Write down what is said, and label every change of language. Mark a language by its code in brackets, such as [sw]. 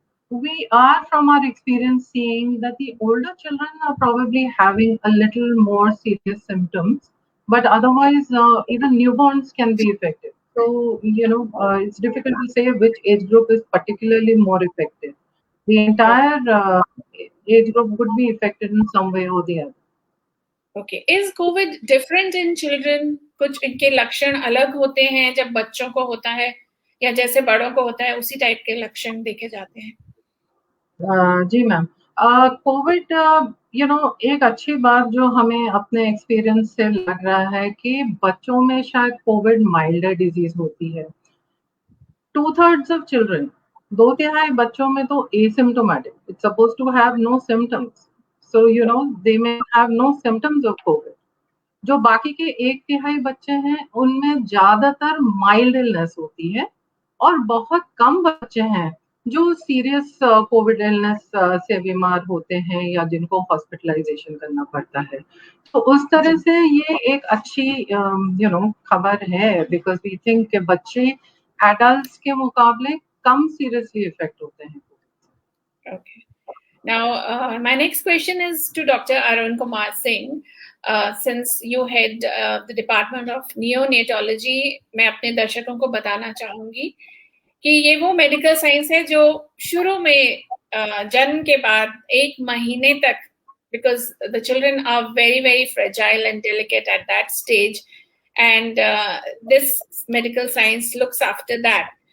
[en] We are from our experience seeing that the older children are probably having a little more serious symptoms, but otherwise even newborns can be affected. So, it's difficult to say which age group is particularly more affected. The entire age group could be affected in some way or the other. Okay. Is COVID different in children? [hi] कुछ इनके लक्षण अलग होते हैं जब बच्चों को होता है या जैसे बड़ों को होता है उसी टाइप के लक्षण देखे जाते हैं? जी मैम, कोविड एक अच्छी बात जो हमें अपने एक्सपीरियंस से लग रहा है कि बच्चों में शायद कोविड माइल्डर डिजीज होती है। [en] 2/3 of children, 2/3 [hi] बच्चों में तो [en] Asymptomatic, it's suppose to have no symptoms, so they may have no symptoms of COVID. [hi] जो बाकी के 1/3 बच्चे हैं उनमें ज्यादातर माइल्ड इलनेस होती है और बहुत कम बच्चे हैं जो सीरियस कोविड इलनेस से बीमार होते हैं या जिनको हॉस्पिटलाइजेशन करना पड़ता है। तो उस तरह से ये एक अच्छी खबर है, [en] because we think [hi] के बच्चे एडल्ट्स के मुकाबले कम सीरियसली इफेक्ट होते हैं। [en] Okay. Now, my next question is to Dr. Arun Kumar Singh. Since you head the Department of Neonatology, [hi] मैं अपने दर्शकों को बताना चाहूंगी कि ये वो मेडिकल साइंस है जो शुरू में जन्म के बाद 1 महीने तक, [en] because the children are very, very fragile and delicate at that stage, and this medical science looks after that.